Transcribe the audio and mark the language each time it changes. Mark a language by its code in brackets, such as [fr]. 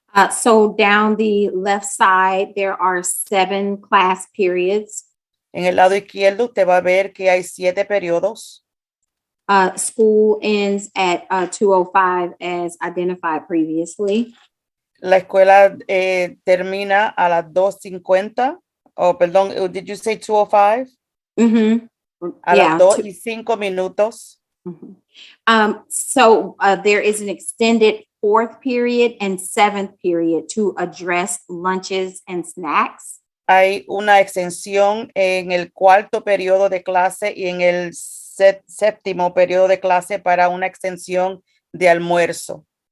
[en] So down the left side, there are 7 class periods. [es] En el lado izquierdo usted va a ver que hay 7 periodos. [en] School ends at 2:05 as identified previously. [es] La escuela termina a las 2:50. [en] Oh, [es] perdón, [en] did you say 2:05? Mm-hmm. [es] A [en] Yeah. [es] las 2:05. Mhm. [en] So there is an extended fourth period and seventh period to address lunches and snacks. [es] Hay una extensión en el cuarto periodo de clase y en el séptimo periodo de clase para una extensión de almuerzo.